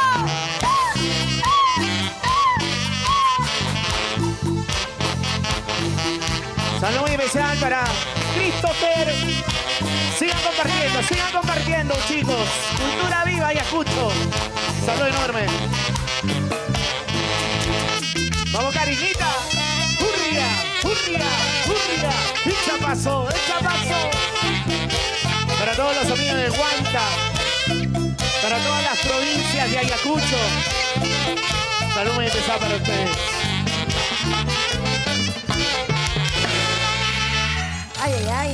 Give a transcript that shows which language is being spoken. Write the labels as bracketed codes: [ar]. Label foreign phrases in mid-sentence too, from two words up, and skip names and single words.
[es] Saludos muy especial para Christopher. Sigan compartiendo, chicos. Cultura viva, Ayacucho. Saludos enorme. Vamos, Carinita. ¡Hurria! ¡Hurria! ¡Hurria! ¡Echa paso! ¡Echa paso! Para todos los amigos de Huanta. Para todas las provincias de Ayacucho. Saludos muy especial para ustedes. Ay, ay, ay.